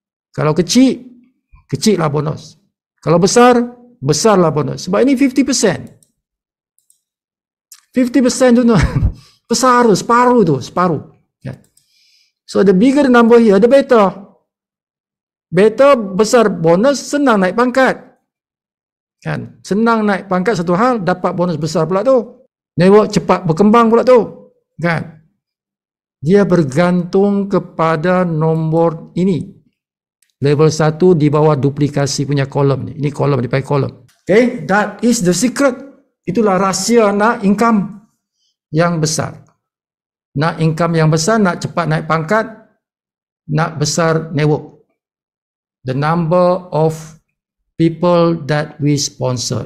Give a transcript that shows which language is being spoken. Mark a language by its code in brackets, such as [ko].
[ms] Kalau kecil, kecil lah bonus. Kalau besar, besar lah bonus. Sebab ini 50%. 50% tu besar tu, separuh. Yeah. [en] So the bigger the number here, the better. [ms] Better, besar bonus, senang naik pangkat. Kan? Senang naik pangkat satu hal, dapat bonus besar pula tu. Network cepat berkembang pula tu. Kan? Dia bergantung kepada nombor ini. Level 1 di bawah duplikasi punya kolom ni. Ini kolom, dipakai kolom. [en] Okay, that is the secret. [ms] Itulah rahsia nak income yang besar. Nak income yang besar, nak cepat naik pangkat, nak besar network. [en] The number of people that we sponsor.